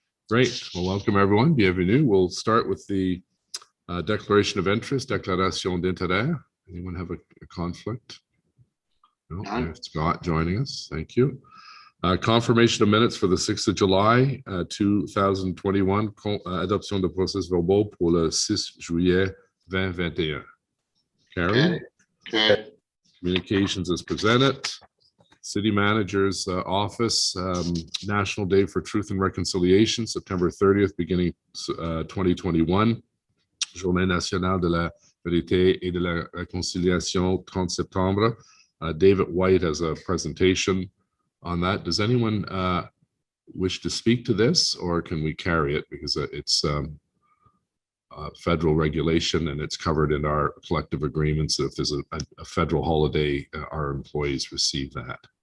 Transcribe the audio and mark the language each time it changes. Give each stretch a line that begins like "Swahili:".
English: Great. Well, welcome everyone.
French: Bienvenue.
English: We'll start with the declaration of interest,
French: déclaration d'intérêt.
English: Anyone have a conflict? No, there's Scott joining us. Thank you. Confirmation of minutes for the 6th of July 2021.
French: Adoption de procès verbaux pour le 6 juillet 2021.
English: Carrie? Okay. Communications is presented. City Manager's Office, National Day for Truth and Reconciliation, September 30th, beginning 2021.
French: Journée nationale de la vérité et de la réconciliation, 30 septembre.
English: David White has a presentation on that. Does anyone wish to speak to this, or can we carry it because it's federal regulation and it's covered in our collective agreements that if there's a federal holiday, our employees receive that.